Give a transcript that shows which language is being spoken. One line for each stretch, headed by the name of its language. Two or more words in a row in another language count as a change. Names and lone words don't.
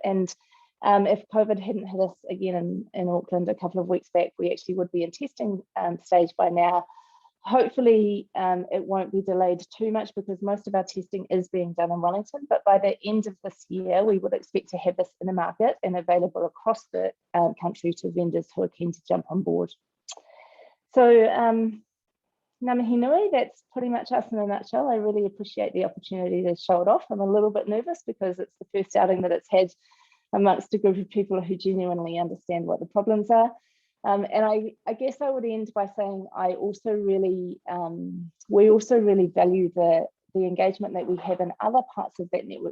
English: And if COVID hadn't hit us again in Auckland a couple of weeks back, we actually would be in testing stage by now. Hopefully it won't be delayed too much, because most of our testing is being done in Wellington. But by the end of this year, we would expect to have this in the market and available across the country to vendors who are keen to jump on board.
Māori: So Ngā mihi nui,
English: that's pretty much us in a nutshell. I really appreciate the opportunity to show it off. I'm a little bit nervous because it's the first outing that it's had amongst a group of people who genuinely understand what the problems are. And I guess I would end by saying we also really value the engagement that we have in other parts of that network.